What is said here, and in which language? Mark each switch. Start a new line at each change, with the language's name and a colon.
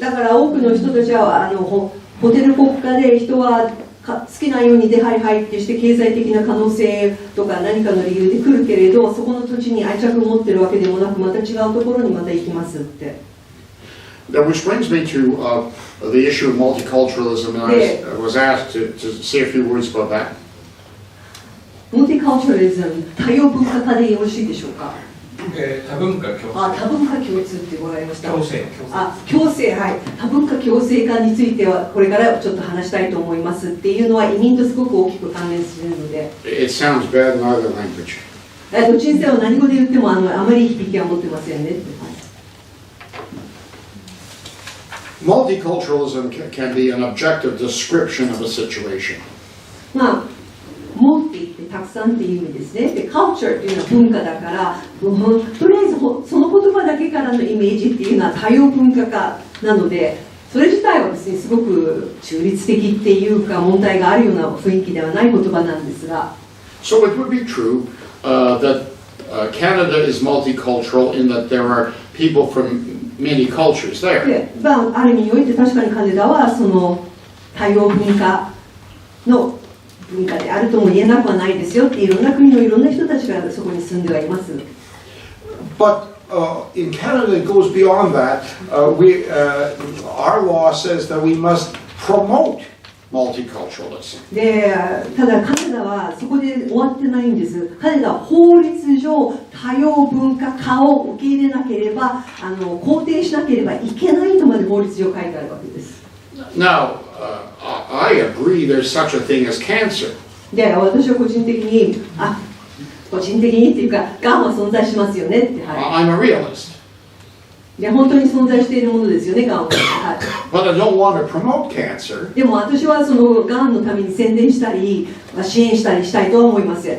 Japanese: だから多くの人たちはホテル国家で人は好きなように出入り入ってして経済的な可能性とか何かの理由で来るけれどそこの土地に愛着を持ってるわけでもなくまた違うところにまた行きますって。
English: Which brings me to the issue of multiculturalism, and I was asked to say a few words about that.
Japanese: モルティカルチャリズム、多様文化化でよろしいでしょうか。多文化共生。多文化共通ってもらいました。共生。共生、はい。多文化共生化についてはこれからちょっと話したいと思いますっていうのは移民とすごく大きく関連するので。
English: It sounds bad in either language.
Japanese: どっちにせよ何語で言ってもあまり響きは持ってませんねって。
English: Multiculturalism can be an objective description of a situation.
Japanese: モルティってたくさんっていう意味ですね。で、カルチャーっていうのは文化だから、とりあえずその言葉だけからのイメージっていうのは多様文化化なので、それ自体はですね、すごく中立的っていうか問題があるような雰囲気ではない言葉なんですが。
English: So it would be true that Canada is multicultural in that there are people from many cultures there.
Japanese: で、ある意味において確かにカナダはその多様文化の文化であるとも言えなくはないですよっていろんな国のいろんな人たちがそこに住んではいます。
English: But in Canada it goes beyond that. Our law says that we must promote multiculturalism.
Japanese: で、ただカナダはそこで終わってないんです。カナダは法律上多様文化化を受け入れなければ肯定しなければいけないとまで法律上書いてあるわけです。
English: Now, I agree there's such a thing as cancer.
Japanese: で、私は個人的に個人的にっていうか、がんは存在しますよねって、
English: I'm a realist.
Japanese: で本当に存在しているものですよね、がんは。
English: But I don't want to promote cancer.
Japanese: でも私はそのがんのために宣伝したり、支援したりしたいとは思いません。